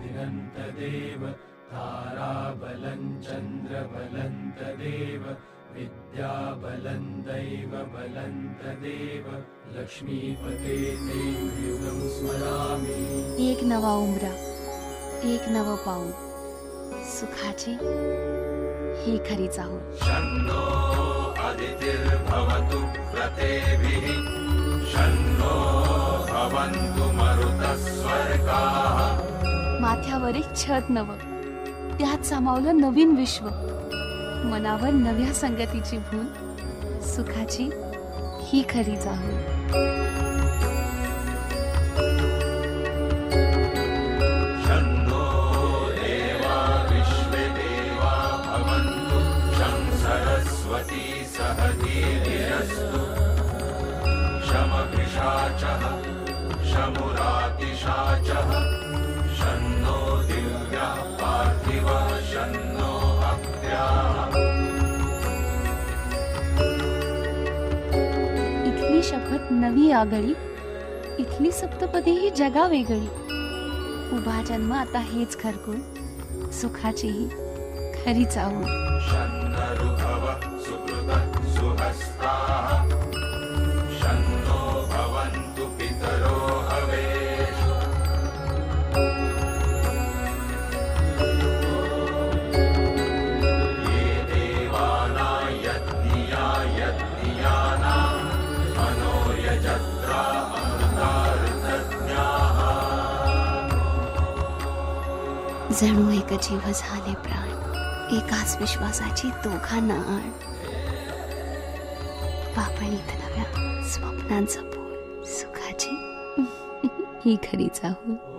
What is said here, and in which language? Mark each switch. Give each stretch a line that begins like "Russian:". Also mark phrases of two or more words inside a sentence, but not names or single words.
Sanskrit: तदेव ताराबलं चन्द्रबलं तदेव विद्याबलं दैवबलं तदेव लक्ष्मीपते ते युगं स्मरामि.
Marathi: एक नवा उमरा, एक नवं पाऊल, सुखाची ही खरी चाहूल.
Sanskrit: शन्नो अदितिर्भवतु व्रतेभिः शन्नो भवन्तु मरुतस्वर्गाः.
Marathi: माथ्यावर एक छत नवं, त्यात सामावलं नवीन विश्व, मनावर नव्या संगतीची भूल, सुखाची ही खरी चाहूल.
Sanskrit: शन्नो देवा विश्वे देवा भवन्तु शं सरस्वती सहधीर्यस्तु शमभिषाचः शमुरातिशाचः शन्नो दिव्यः पार्थिवः शन्नो अप्याः.
Marathi: इथली शपथ नवी आगळी, इथली सप्तपदी ही जगा वेगळी. उभा जन्म आता हेच घरकुल, सुखाची ही खरी चाहूल.
Sanskrit: शन्नऋभव सुकृत सुहस्ताः शन्नो भवन्तु पितरो हवेषु. ये देवाना यज्ञिया यज्ञियानां मनो यजत्रा अमृतार्थज्ञाः.
Marathi: जणू एक जीव झाले प्राण, एकाच विश्वासाची दोघांना आण. पापणीत नव्या स्वप्नांचं पोळ, सुखाची ही खरी चाहूल.